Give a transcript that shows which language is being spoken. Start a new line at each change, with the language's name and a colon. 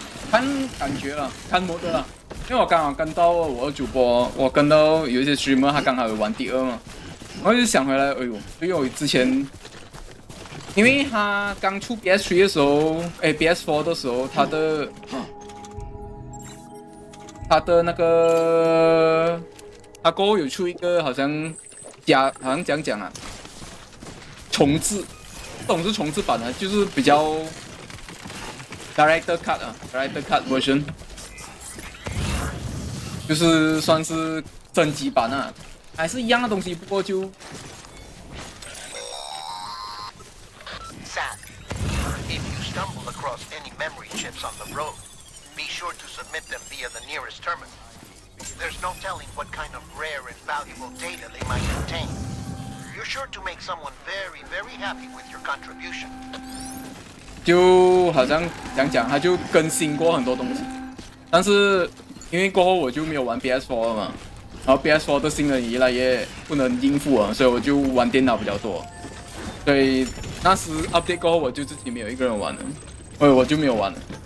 Chinese: 看感觉了，看模的了，因为我刚好跟到我的主播，我跟到有一些 streamer 他刚好有玩第二嘛，我就想回来，哎呦，因为我之前，因为他刚出 PS3 的时候，PS4 的时候，他的那个，他过后有出一个好像讲啊，重置这种是重置版的，就是比较 director cut 啊 ，
English: director cut version，
Chinese: 就是算是升级版啊，还是一样的东西，不过就。
English: Sam, if you stumble across any memory chips on the road, be sure to submit them via the nearest terminal. There's no telling what kind of rare and valuable data they might contain. You're sure to make someone very, very happy with your contribution.
Chinese: 就好像讲，它就更新过很多东西，但是因为过后我就没有玩 PS4 了嘛，然后 PS4 的性能越来越不能应付了，所以我就玩电脑比较多。所以那时 update 过后，我就自己没有一个人玩了，我就没有玩了。